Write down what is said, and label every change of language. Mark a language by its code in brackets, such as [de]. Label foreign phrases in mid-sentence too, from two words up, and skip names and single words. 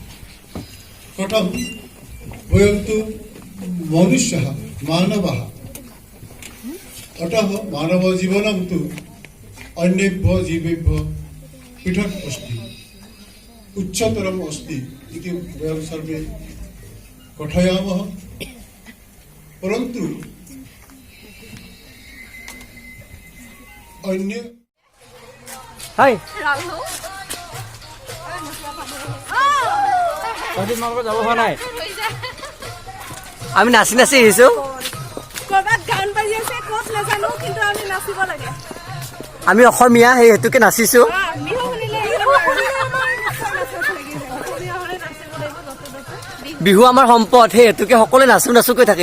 [sa] कथं वयं तु मनुष्यः मानवः, अतः मानवजीवनं तु अन्येभ्यः जीवेभ्यः पृथक् अस्ति, उच्चतरम् अस्ति इति वयं सर्वे कथयामः। परन्तु अन्य [as] हाय আমি নাচি নাচি আহিছো। আমি অসমীয়া সেই হেতুকে নাচিছো। বিহু আমাৰ সম্পদ, সেই হেতুকে সকলোৱে নাচো নাচোকৈ থাকে।